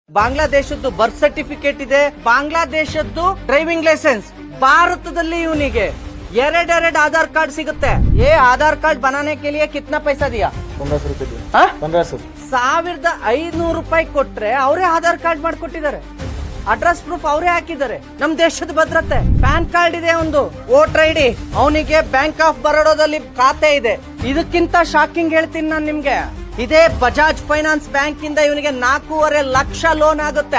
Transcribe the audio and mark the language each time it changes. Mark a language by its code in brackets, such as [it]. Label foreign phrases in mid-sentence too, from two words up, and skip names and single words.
[kn] ಬಾಂಗ್ಲಾದೇಶದ್ದು [en] birth certificate [kn] ಇದೆ, ಬಾಂಗ್ಲಾದೇಶದ್ದು [en] driving licence. [kn] ಭಾರತದಲ್ಲಿ ಇವನಿಗೆ ಎರಡೆರಡು ಆಧಾರ್ ಕಾರ್ಡ್ ಸಿಗುತ್ತೆ. [hi] ये आधार कार्ड बनाने के लिए कितना पैसा दिया? 1500 रुपए दिया। हाँ? 1500। [kn] 1500 ರೂಪಾಯಿ ಕೊಟ್ರೆ ಅವರೇ ಆಧಾರ್ ಕಾರ್ಡ್ ಮಾಡ್ಕೊಟ್ಟಿದ್ದಾರೆ. [en] address proof [kn] ಅವರೇ ಹಾಕಿದ್ದಾರೆ. ನಮ್ ದೇಶದ ಭದ್ರತೆ. [en] PAN card [kn] ಇದೆ, ಒಂದು [en] voter ID. [kn] ಅವನಿಗೆ ಬ್ಯಾಂಕ್ ಆಫ್ ಬರೋಡಾದಲ್ಲಿ ಖಾತೆ ಇದೆ. ಇದಕ್ಕಿಂತ ಶಾಕಿಂಗ್ ಹೇಳ್ತೀನಿ ನಾನು ನಿಮ್ಗೆ. ಇದೇ ಬಜಾಜ್ ಫೈನಾನ್ಸ್ ಬ್ಯಾಂಕ್ ಇಂದ ಇವನಿಗೆ 4.5 ಲಕ್ಷ ಲೋನ್ ಆಗುತ್ತೆ.